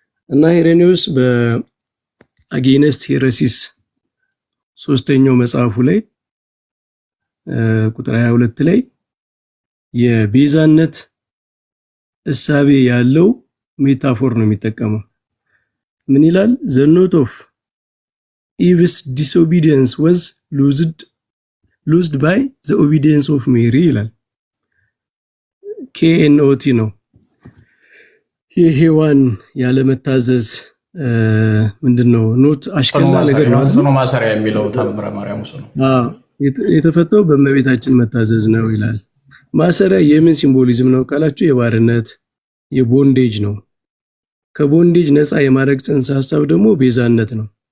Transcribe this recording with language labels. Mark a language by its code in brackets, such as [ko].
[am] እና ሄሬኒዮስ በአጌነስት ሄረሲስ 3ኛው መጽሐፉ ላይ ቁጥር 22 ላይ የቤዛነት እሳቤ ያለው ሜታፎር ነው የሚጠቀመው። ምን ይላል? [en] the note of Eve's disobedience was loosed by the obedience of Mary [am] ይላል። [en] KNOT [am] ነው። የሔዋን ያለመታዘዝ ምንድነው? ኖት አሽከላ ነገር ነው። ጽኑ ማሰሪያ የሚለው ተአምረ ማርያም ነው። የተፈታው በእመቤታችን መታዘዝ ነው ይላል። ማሰሪያ የምን ሲምቦሊዝም ነው ካላችሁ የባርነት የቦንዴጅ ነው። ከቦንዴጅ ነፃ የማድረግ ጽንሰ ሐሳብ ደግሞ ቤዛነት ነው።